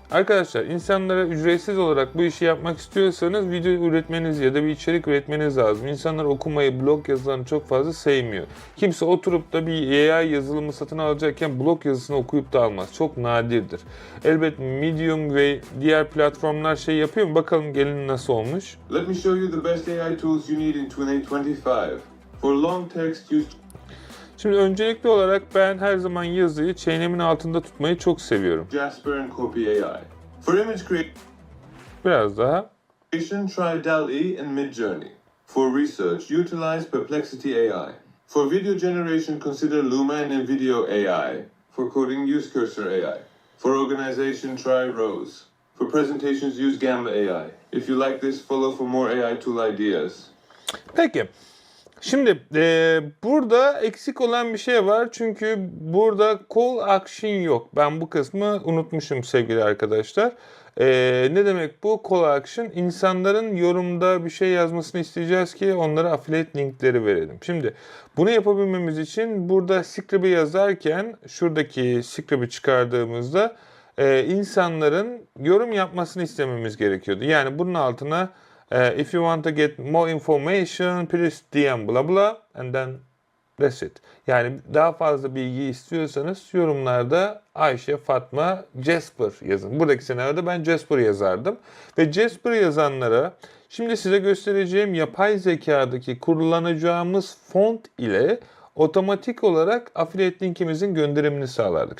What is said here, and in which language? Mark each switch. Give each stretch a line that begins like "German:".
Turkish: Arkadaşlar insanlara ücretsiz olarak bu işi yapmak istiyorsanız video üretmeniz ya da bir içerik üretmeniz lazım. İnsanlar okumayı, blog yazılarını çok fazla sevmiyor. Kimse oturup da bir AI yazılımı satın alacakken blog yazısını okuyup da almaz. Çok nadirdir. Elbet Medium ve diğer platformlar şey yapıyor mu? Bakalım gelin nasıl olmuş.
English: Let me show you the best AI tools you need in 2025. For long text use.
Turkish: Şimdi öncelikli olarak ben her zaman yazıyı çenemin altında tutmayı çok seviyorum.
English: Jasper and Copy AI. For image
Turkish: Biraz daha.
English: creation, try DALL-E and Midjourney. For research, utilize Perplexity AI. For video generation, consider Luma and NVIDIA AI. For coding, use Cursor AI. For organization, try Rose. For presentations, use Gamma AI. If you like this, follow for more AI tool ideas.
Turkish: Peki. Şimdi burada eksik olan bir şey var çünkü burada call action yok. Ben bu kısmı unutmuşum sevgili arkadaşlar. Ne demek bu? Call action. İnsanların yorumda bir şey yazmasını isteyeceğiz ki onlara affiliate linkleri verelim. Şimdi bunu yapabilmemiz için burada script'i yazarken şuradaki script'i çıkardığımızda insanların yorum yapmasını istememiz gerekiyordu. Yani bunun altına
English: if you want to get more information, please DM blah blah and then that's it.
Turkish: Yani daha fazla bilgi istiyorsanız yorumlarda Ayşe, Fatma, Jasper yazın. Buradaki senaryoda ben Jasper yazardım. Ve Jasper yazanlara şimdi size göstereceğim yapay zekadaki kullanacağımız font ile otomatik olarak affiliate linkimizin gönderimini sağlardık.